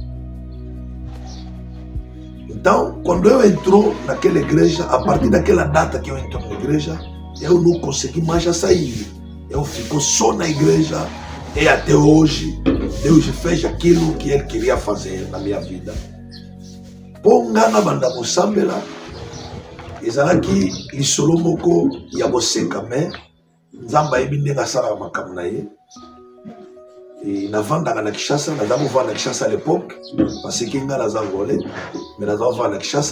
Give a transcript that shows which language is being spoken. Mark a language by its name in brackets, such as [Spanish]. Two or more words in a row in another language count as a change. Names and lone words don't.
[Portuguese] Então, quando eu entro naquela igreja, a partir daquela data que eu entro na igreja, eu não consegui mais sair. Eu fico só na igreja e até hoje Deus fez aquilo que Ele queria fazer na minha vida. [Lingala] Ponga na banda mosambela, ezalaki lisolo moko ya boseka me Nzamba yebi ndenge asalaka makambo na ye. Navandaka na Kinshasa, naza kovanda na Kinshasa [French] à l'époque, parce que [Lingala] nga naza ngolais, mais naza kovanda na Kinshasa.